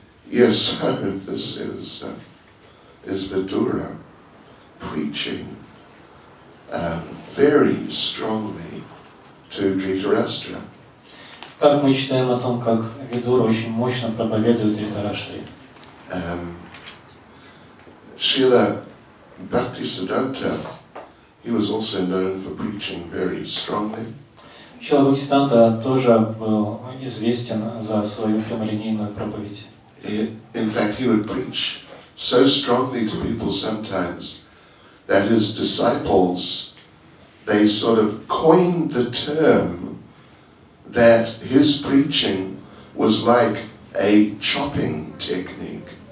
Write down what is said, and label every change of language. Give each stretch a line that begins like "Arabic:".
English: Yes, this is Vidura preaching very strongly to Dhritarashtra.
Russian: Так мы читаем о том, как Видура очень мощно проповедует Дритараштре.
English: Srila Bhaktisiddhanta he was also known for preaching very strongly.
Russian: Шрила Бхактисиданта тоже был известен за свою прямолинейную проповедь.
English: In fact, he would preach so strongly to people sometimes that his disciples, they sort of coined the term that his preaching was like a chopping technique.